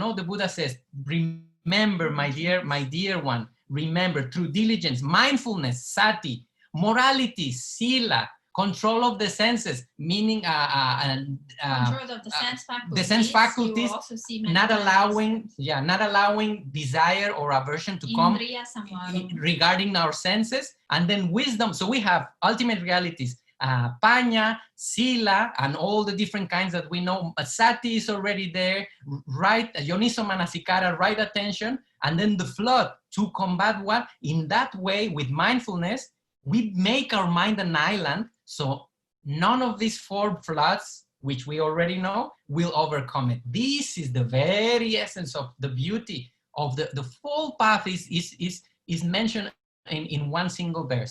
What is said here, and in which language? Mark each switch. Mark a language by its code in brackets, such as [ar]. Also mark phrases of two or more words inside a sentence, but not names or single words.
[en] No, the Buddha says, remember, my dear one, remember, through diligence, mindfulness, sati, morality, sila, control of the senses, meaning control of the sense faculties. The sense faculties, You also see not allowing desire or aversion to come regarding our senses, and then wisdom. So we have ultimate realities, [pi] panya, sila, [en] and all the different kinds that we know. Sati is already there, right? [pi] Yoniso manasikara, [en] right attention, and then the flood to combat what? In that way, with mindfulness, we make our mind an island, so none of these 4 floods, which we already know, will overcome it. This is the very essence of the beauty of the full path is mentioned in one single verse.